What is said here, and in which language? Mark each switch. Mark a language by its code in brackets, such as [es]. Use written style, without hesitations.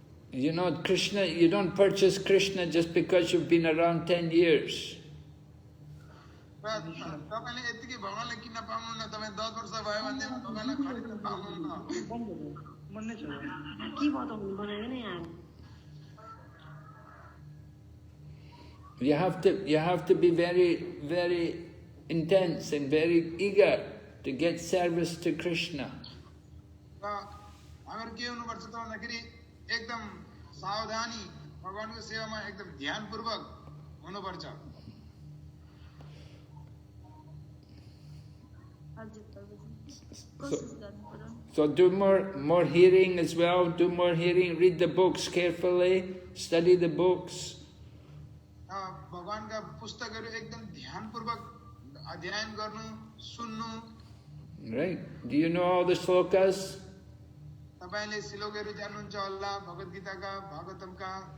[en] You know, Krishna, you don't purchase Krishna just because you've been around 10 years. [ne] तपाईले यतिकै भगवानलाई किन्न पाउनु न. तपाई 10 वर्ष भयो भने भगवानलाई खरिद्न पाउनु न. मन्ने छ के बताउनु बनायो नि यहाँ. [en] You have to be very, very intense and very eager to get service to Krishna. [ne] हामीहरु के हुनुपर्छ त भन्दाखेरि एकदम सावधानी भगवानको सेवामा एकदम ध्यानपूर्वक हुनुपर्छ. [en] So do more hearing as well. Do more hearing. Read the books carefully. Study the books. [ne] भगवानका पुस्तकहरु एकदम ध्यानपूर्वक अध्ययन गर्नु, सुन्नु. [en] Right. Do you know all the slokas? [ne] तपाईले श्लोकहरु जान्नुहुन्छ होला भगवत गीताका, भागवतमका.